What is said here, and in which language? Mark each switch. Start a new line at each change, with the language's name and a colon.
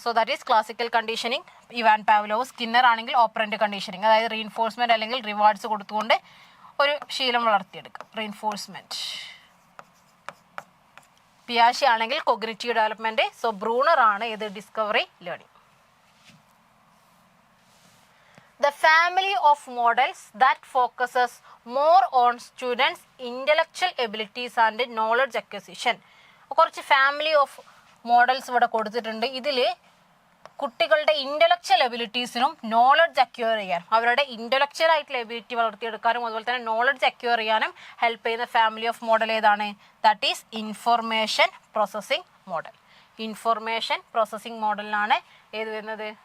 English: so that is classical conditioning,
Malayalam: Ivan Pavlov. Skinner ആണെങ്കിൽ operant conditioning, അതായത് reinforcement അല്ലെങ്കിൽ rewards കൊടുത്തുകൊണ്ട് ഒരു ശീലം വളർത്തിയെടുക്കുക, റീഇൻഫോഴ്സ്മെൻറ്റ്. പിയാഷെ ആണെങ്കിൽ കൊഗ്നിറ്റീവ് ഡെവലപ്മെൻറ്റ്. സോ ബ്രൂണർ ആണ് ഇത് discovery learning.
English: The family of models that focuses more on students' intellectual abilities and knowledge acquisition.
Malayalam: കുറച്ച് ഫാമിലി ഓഫ് മോഡൽസ് ഇവിടെ കൊടുത്തിട്ടുണ്ട്. ഇതിൽ കുട്ടികളുടെ ഇൻ്റലക്ച്വൽ എബിലിറ്റീസിനും നോളജ് അക്വയർ ചെയ്യാനും അവരുടെ ഇൻ്റലക്ച്വൽ ആയിട്ടുള്ള എബിലിറ്റി വളർത്തിയെടുക്കാനും അതുപോലെ തന്നെ നോളജ് അക്വയർ ചെയ്യാനും ഹെൽപ്പ് ചെയ്യുന്ന ഫാമിലി ഓഫ് മോഡൽ ഏതാണ്?
English: That is information processing model.
Malayalam: Information processing മോഡലിനാണ് ഏത് വരുന്നത്?